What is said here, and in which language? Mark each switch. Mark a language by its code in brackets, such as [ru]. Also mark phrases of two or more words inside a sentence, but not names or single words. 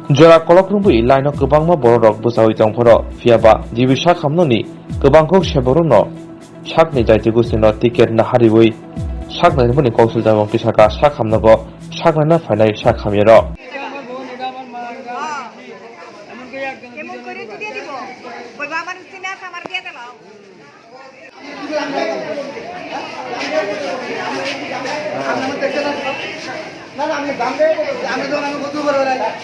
[brx] जरा कलक्रंबुई लाइन गोबांमा बर'रक बुसावै जंफोर फियाबा जिबि साखामननि गोबांखौ सेबरनो साकनि जायति गुसिनो टिकेट ना हारिवै साकनायनि कौशल जाबं किसाका साखामनगो साकनायना फायनाय साखामिर [bn] এমন করে তো দিয়ে দিব বলবা আমার সিনা আমার দিয়ে দিলাম না না আমি দাম দেব আমি তো আমি কত বড় রাই